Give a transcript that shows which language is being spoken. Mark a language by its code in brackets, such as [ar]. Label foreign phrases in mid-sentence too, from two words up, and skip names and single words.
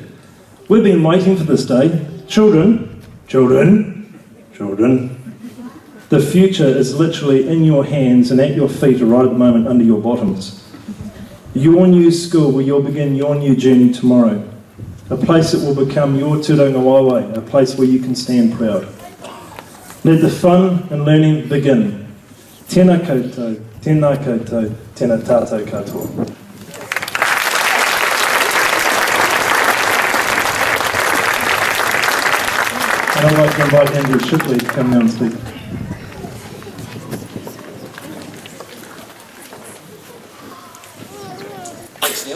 [en] We've been waiting for this day. Children, the future is literally in your hands and at your feet right at the moment under your bottoms. Your new school where you'll begin your new journey tomorrow. A place that will become your [mi] Turanga Wawe, [en] a place where you can stand proud. Let the fun and learning begin. [mi] Tēnā koutou, tēnā koutou, tēnā tātou katoa. [en] And I'd like to invite Andrew Shipley to come now and speak. Thanks, Neil.